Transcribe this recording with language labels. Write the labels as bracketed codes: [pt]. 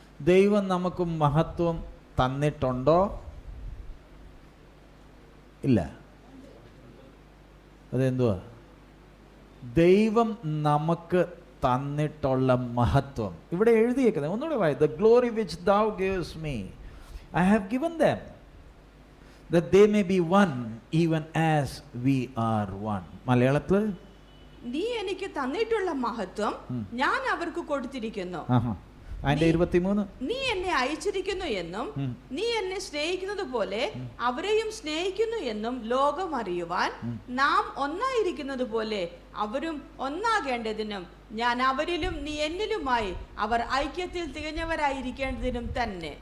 [ml] ദൈവം നമുക്ക് മഹത്വം തന്നിട്ടുണ്ടോ? ഇല്ല. അതെന്തുവാ? ദൈവം നമുക്ക് തന്നിട്ടുള്ള മഹത്വം ഇവിടെ എഴുതിയേക്കുന്നത്. ഒന്നുകൂടെ വായി. [en] The glory which thou gavest me, I have given them, that they may be one, even as we are one. [ml] മലയാളത്തിൽ, നീ എനിക്ക് തന്നിട്ടുള്ള മഹത്വം ഞാൻ അവർക്ക് കൊടുത്തിരിക്കുന്നു. അതിന്റെ 23, നീ എന്നെ അയച്ചിരിക്കുന്നു എന്നും നീ എന്നെ സ്നേഹിക്കുന്നത് പോലെ അവരെയും സ്നേഹിക്കുന്നു എന്നും ലോകം അറിയുവാൻ നാം ഒന്നായിരിക്കുന്നത് പോലെ അവരും ഒന്നാകേണ്ടതിനും ഞാൻ അവരിലും നീ എന്നിലുമായി അവർ ഐക്യത്തിൽ തികഞ്ഞവരായിരിക്കേണ്ടതിനും തന്നെ.